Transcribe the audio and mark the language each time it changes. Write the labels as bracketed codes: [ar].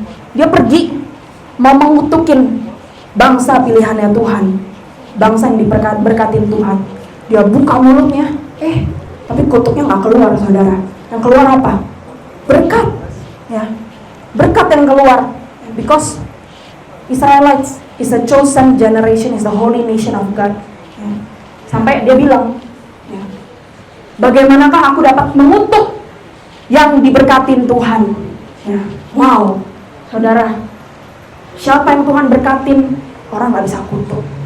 [id] Dia pergi mau mengutukin bangsa pilihannya Tuhan, bangsa yang diberkatin Tuhan. Dia buka mulutnya, tapi kutuknya nggak keluar, saudara. Yang keluar apa? Berkat, ya, berkat yang keluar. [en] Because Israelites is a chosen generation, is the holy nation of God. [id] Ya. Sampai dia bilang, ya, bagaimanakah aku dapat mengutuk yang diberkatin Tuhan? Ya. Wow, saudara, siapa yang Tuhan berkatin, orang nggak bisa kutuk.